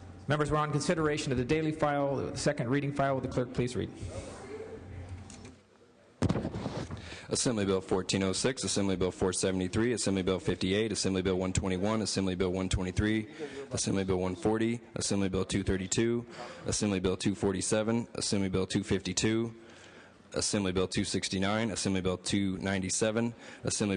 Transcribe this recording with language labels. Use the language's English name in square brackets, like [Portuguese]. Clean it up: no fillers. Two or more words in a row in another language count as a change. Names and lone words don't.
[English] Members, we're on consideration of the daily file, the second reading file. Will the clerk please read? Assembly Bill 1406, Assembly Bill 473, Assembly Bill 58, Assembly Bill 121, Assembly Bill 123, Assembly Bill 140, Assembly Bill 232, Assembly Bill 247, Assembly Bill 252, Assembly Bill 269, Assembly Bill 297, Assembly